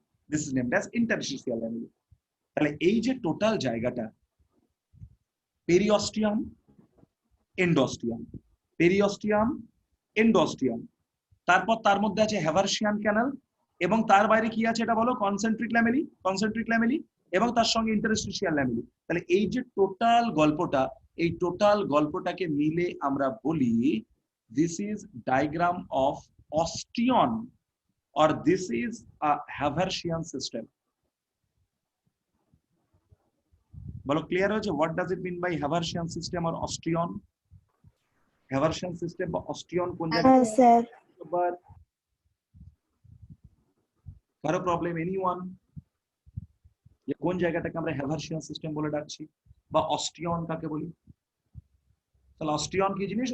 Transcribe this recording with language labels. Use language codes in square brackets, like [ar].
[en] This is named as interstitial lamella. [bn] তাহলে এই যে টোটাল জায়গাটা, পেরিঅস্টিয়াম, এন্ডোস্টিয়াম, পেরিঅস্টিয়াম, এন্ডোস্টিয়াম, তারপর তার মধ্যে আছে হ্যাভারশিয়ান ক্যানাল, এবং তার বাইরে কি আছে এটা বলো? কনসেন্ট্রিক ল্যামেলি, এবং তার সঙ্গে ইন্টারস্টিশিয়াল ল্যামেলি। তাহলে এই যে টোটাল গল্পটা, এই টোটাল গল্পটাকে মিলে আমরা বলি this is diagram of অস্টিয়ন, [en] or this is a Haversian system. [bn] বলো ক্লিয়ার হয়েছে? [en] what does it mean by Haversian system or Osteon? [bn] Haversian system বা Osteon কোন জায়গায়? স্যার কারো প্রবলেম এনিওয়ান? যে কোন জায়গাটাকে আমরা হ্যাভারশিয়ান সিস্টেম বলে ডাকছি বা অস্টিয়ন কাকে বলি? তাহলে অস্টিয়ন কি জিনিস?